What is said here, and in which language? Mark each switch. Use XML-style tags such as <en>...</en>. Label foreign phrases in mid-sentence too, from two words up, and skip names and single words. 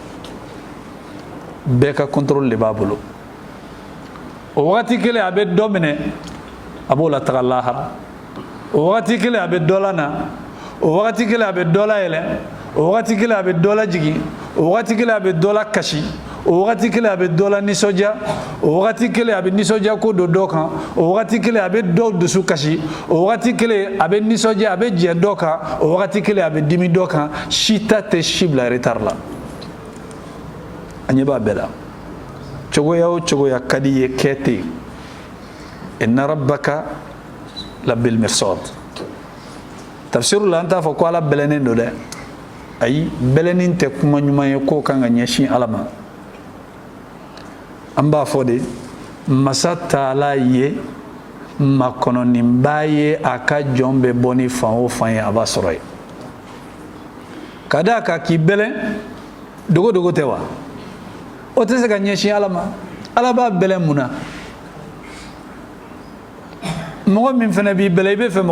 <bm>bɛɛ ka contrôle de b'a bolo o wagati kelen a bɛ dɔ minɛ a b'o la taga lahara o wagati kelen a bɛ dɔ la na o wagati kelen a bɛ dɔ la yɛlɛ o wagati kelen a bɛ dɔ la jigin o wagati kelen a bɛ dɔ la kasi o wagati kelen a bɛ dɔ la nisɔndiya o wagati kelen a bɛ nisɔndiya ko don dɔ kan o wagati kelen a bɛ dɔw dusu kasi o wagati kelen a bɛ nisɔndiya a bɛ jɛ dɔ kan o wagati kelen a bɛ dimi dɔ kan si ta tɛ si bila retard la a ɲɛ b'a bɛɛ la cogoya o cogoya ka di ye kɛ ten</bm> <ar>إن ربك لبالمرصاد</ar> <bm>tafsiru la an t'a fɔ ko Ala bɛlɛnnen don dɛ ayi bɛlɛnin tɛ kuma ɲuman ye k'o kan ka ɲɛsin Ala ma an b'a fɔ de masa Taala ye makɔnɔninba ye a ka jɔn bɛ bɔ ni fan o fan ye a b'a sɔrɔ ye ka d'a kan k'i bɛlɛn dogo dogo tɛ wa o tɛ se ka ɲɛsin Ala ma Ala b'a bɛlɛn mun na mɔgɔ min fɛnɛ b'i bɛlɛn i bɛ fɛ</bm>